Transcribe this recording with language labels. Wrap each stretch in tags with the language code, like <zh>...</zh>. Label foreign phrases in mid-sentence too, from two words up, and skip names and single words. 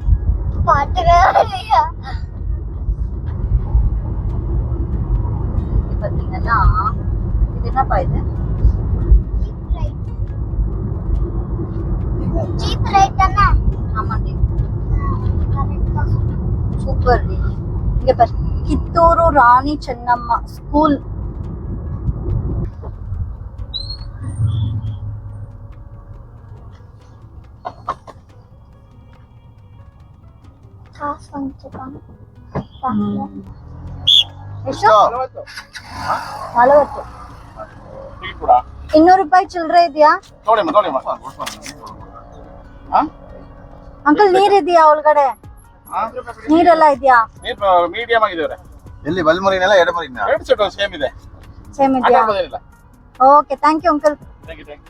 <ta>இது பாத்தீங்கன்னா இது என்னப்பா இது? ஆமாண்டி சூப்பர் டி. இங்க பாரு ಕಿತ್ತೂರು ರಾಣಿ ಚೆನ್ನಮ್ಮ ಸ್ಕೂಲ್.</ta> <kn>ಎಷ್ಟು? 40. 200 ರೂಪಾಯಿ ಚಿಲ್ಲರೆ ಇದೆಯಾ ಅಂಕಲ್? ನೀರಿದೆಯಾ ಒಳಗಡೆ? ನೀರೆಲ್ಲ ಇದೆಯಾ? ಮೀಡಿಯಂ ಆಗಿದೆವ್ರೆ. ಎಲ್ಲಿ ಬಲ್ಮರಿನೆಲ್ಲ ಎಡಮರಿನ ಎರಡು ಸೆಟ್ ಸೇಮ್ ಇದೆ. ಸೇಮ್ ಇದೆಯಾ?</kn> <en>okay thank you</en> <kn>ಅಂಕಲ್.</kn> <en>thank you.</en>